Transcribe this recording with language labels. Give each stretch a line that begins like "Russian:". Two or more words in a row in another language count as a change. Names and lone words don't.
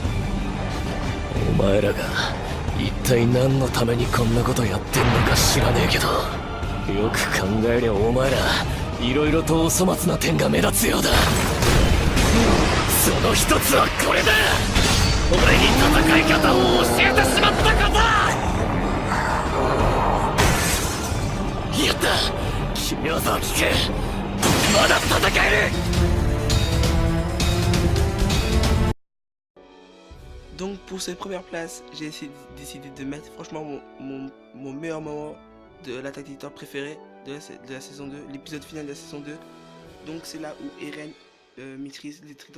Japanese: お前らが一体何のためにこんなことやってんのか知らねえけど、よく考えりゃお前らいろいろとお粗末な点が目立つようだ。その一つはこれだ。俺に戦い方を教えてしまったこと。やった、決め技を聞け。まだ戦える。
French: Donc pour cette première place, j'ai décidé de mettre franchement mon meilleur moment de l'attaque des titans préféré de la saison 2, l'épisode final de la saison 2. Donc c'est là où Eren maîtrise les titans.